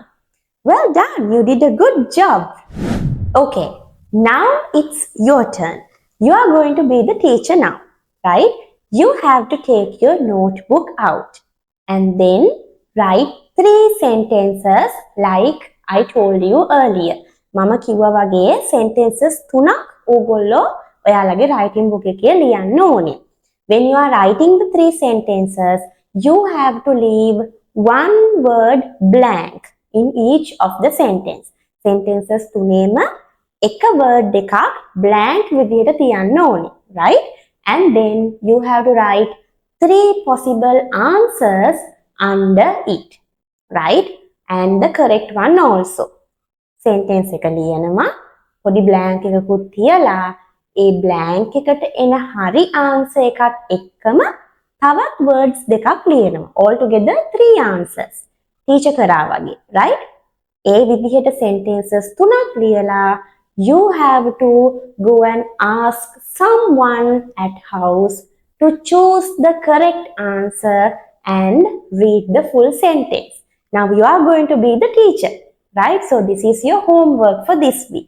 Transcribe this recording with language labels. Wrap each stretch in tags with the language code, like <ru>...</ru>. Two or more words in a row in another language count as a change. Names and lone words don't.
<en>Well done, you did a good job. Okay, now it's your turn. You are going to be the teacher now, right? You have to take your notebook out and then write 3 sentences like I told you earlier.</en> <si>මම කිව්වා වගේ sentences 3ක් ඕගොල්ලෝ ඔයාලගේ</si> <en>writing book</en> <si>එකේ ලියන්න ඕනේ.</si> <en>When you are writing the 3 sentences, you have to leave one word blank in each of the sentence.</en> <si>Sentences තුනේම එක word එකක් blank විදිහට තියන්න ඕනේ,</si> <en>right? And then you have to write 3 possible answers under it, right? And the correct one also.</en> <si>Sentence එක ලියනවා පොඩි blank එකකුත් තියලා ඒ blank එකට එන හරි answer එකත් එක්කම තවත් words දෙකක් ලියනවා.</si> <en>All together 3 answers. Teacher</en> <si>කරා වගේ,</si> <en>right?</en> <si>ඒ විදිහට sentences 3ක් ලියලා</si> <en>you have to go and ask someone at house to choose the correct answer and read the full sentence. Now you are going to be the teacher, right? So this is your homework for this week.</en>